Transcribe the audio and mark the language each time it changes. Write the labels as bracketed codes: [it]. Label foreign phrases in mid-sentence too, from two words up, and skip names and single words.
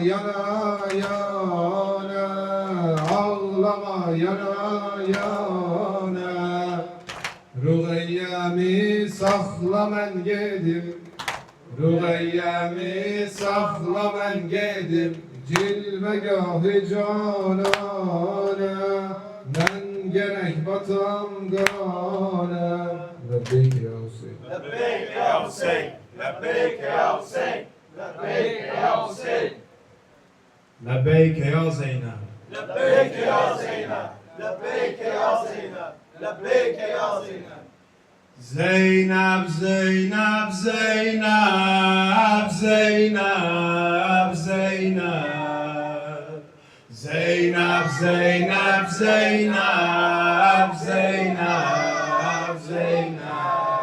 [az] yana yana Ağlama yana yana Rüğeyyemi sakla men gedim Rüğeyyemi sakla men gedim Cilvegâh-ı canâne Men gerek batam gâne [ar] لبيك يا حسين لبيك يا حسين لبيك يا حسين لبيك يا حسين لبيك يا زينب. لبيك يا زينب لبيك يا زينب لبيك يا زينب Zeynep, Zeynep, Zeynep, Zeynep, Zeynep. Zeynep, Zeynep, Zeynep, Zeynep, Zeynep.